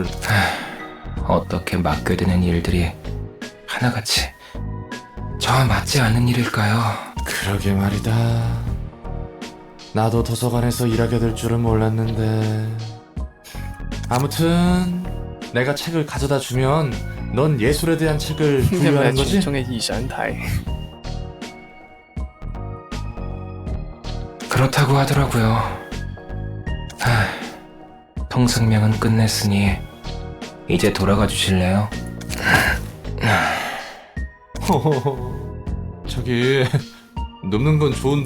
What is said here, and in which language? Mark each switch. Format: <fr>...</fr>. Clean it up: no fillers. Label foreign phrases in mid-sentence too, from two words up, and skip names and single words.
<ko>어떻게 맡겨드는 일들이 하나같이 저와 맞지 않는 일일까요? 그러게 말이다. 나도 도서관에서 일하게 될 줄은 몰랐는데. 아무튼 내가 책을 가져다 주면 넌 예술에 대한 책을</ko> <yue>因為</yue> <ko>분류하는</ko> <yue>係</yue> <ko>거지?</ko> <yue>傳統嘅異想體。</yue> <ko>그렇다고 하더라고요. 통성명은 끝냈으니 이제 돌아가 주실래요? 저기 눕는 건 좋은데.</ko>